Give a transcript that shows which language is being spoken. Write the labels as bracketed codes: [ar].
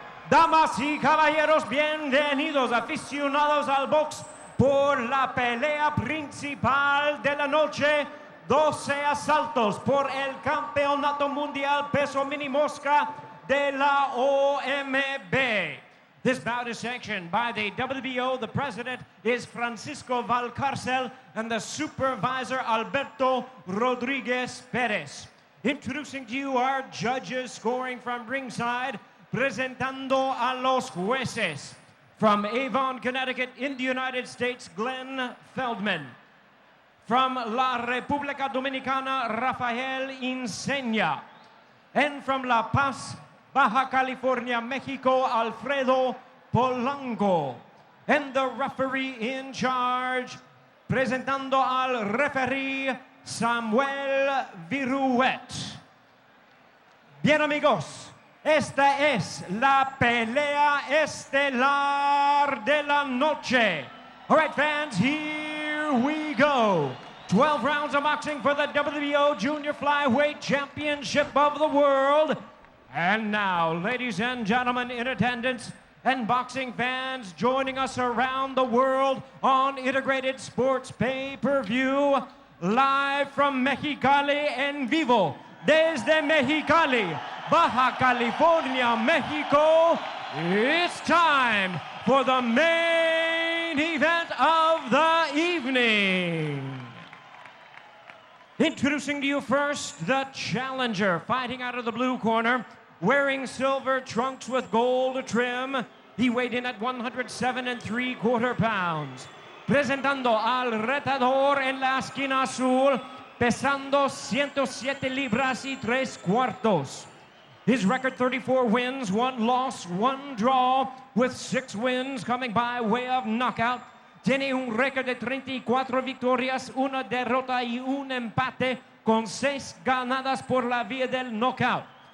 [es] Damas y caballeros, bienvenidos aficionados al box por la pelea principal de la noche. 12 asaltos por el Campeonato Mundial Peso Mini Mosca de la OMB. [en] This bout is sanctioned by the WBO. The president is Francisco Valcárcel and the supervisor Alberto Rodriguez Perez. Introducing to you our judges scoring from ringside, [es] presentando a los jueces. [en] From Avon, Connecticut in the United States, Glenn Feldman. From [es] La República Dominicana, [en] Rafael Inseña. And from [es] La Paz, [en] Baja California, Mexico, Alfredo Polanco. And the referee in charge, [es] presentando al referee [en] Samuel Viruet. [es] Bien, amigos, esta es la pelea estelar de la noche. [en] All right, fans, here we go. 12 rounds of boxing for the WBO Junior Flyweight Championship of the World. And now, ladies and gentlemen in attendance and boxing fans joining us around the world on Integrated Sports Pay-Per-View, live from Mexicali [es] en vivo, desde Mexicali, [en] Baja California, Mexico. It's time for the main event of the evening. Introducing to you first, the challenger, fighting out of the blue corner, wearing silver trunks with gold trim. He weighed in at 107 3/4 pounds. Presentando al retador en la esquina azul, pesando 107 libras y 3/4. His record, 34 wins, 1 loss, 1 draw, with 6 wins coming by way of knockout. Tiene un récord de 34 victorias, 1 derrota y 1 empate, con 6 ganadas por la vía del knockout.